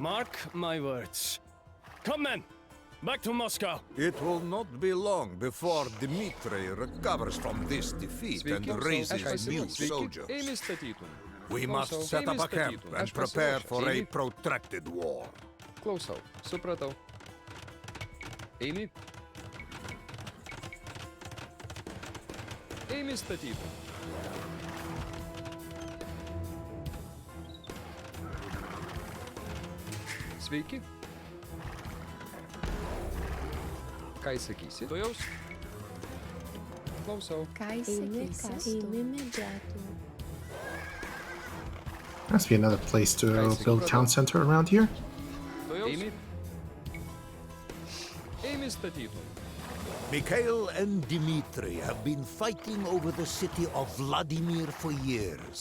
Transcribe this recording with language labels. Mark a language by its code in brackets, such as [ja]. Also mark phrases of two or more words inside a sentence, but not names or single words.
[en] Mark my words. Come then! Back to Moscow! It will not be long before Dmitry recovers from this defeat and raises new soldiers. We must set up a camp and prepare for a protracted war. [lt] Klausau, supratau. Eini. Ėmė statyti. Sveiki. Ką įsakysi? Tuojaus. Klausau. Ką įsakysi? Eini medžiatų. [en] Must be another place to build a town center around here. [lt] Tuojaus. Ėmė statyti. [en] Mikhail and Dmitry have been fighting over the city of Vladimir for years.